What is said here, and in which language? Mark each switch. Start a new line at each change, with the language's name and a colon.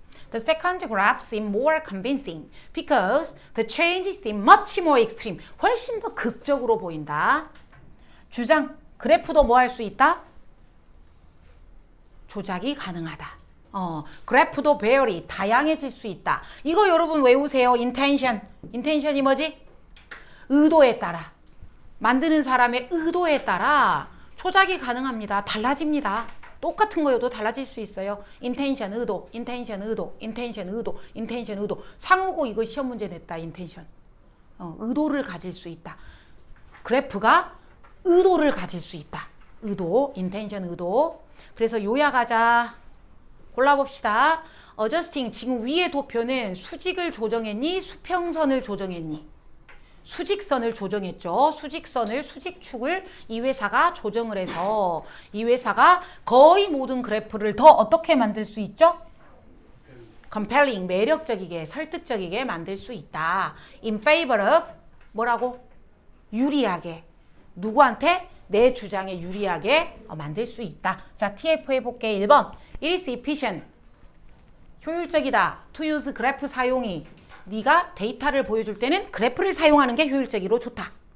English: The second graph seemed more convincing because the changes seem much more extreme.
Korean: 훨씬 더 극적으로 보인다. 주장, 그래프도 뭐 할 수 있다? 조작이 가능하다. 그래프도 vary, 다양해질 수 있다. 이거 여러분 외우세요. intention. intention이 뭐지? 의도에 따라. 만드는 사람의 의도에 따라 조작이 가능합니다. 달라집니다. 똑같은 거여도 달라질 수 있어요. intention 의도, intention 의도, intention 의도, intention 의도. 상호고 이거 시험 문제 냈다. intention. 의도를 가질 수 있다. 그래프가 의도를 가질 수 있다. 의도, intention 의도. 그래서 요약하자. 골라봅시다. adjusting 지금 위의 도표는 수직을 조정했니? 수평선을 조정했니? 수직선을 조정했죠. 수직선을, 수직축을 이 회사가 조정을 해서 이 회사가 거의 모든 그래프를 더 어떻게 만들 수 있죠? compelling, 매력적이게, 설득적이게 만들 수 있다. in favor of 뭐라고? 유리하게. 누구한테? 내 주장에 유리하게 만들 수 있다. 자, TF 해볼게. 1번.
English: It is efficient.
Korean: 효율적이다. To use 그래프 사용이. 네가 데이터를 보여줄 때는 그래프를 사용하는 게 효율적이로 좋다.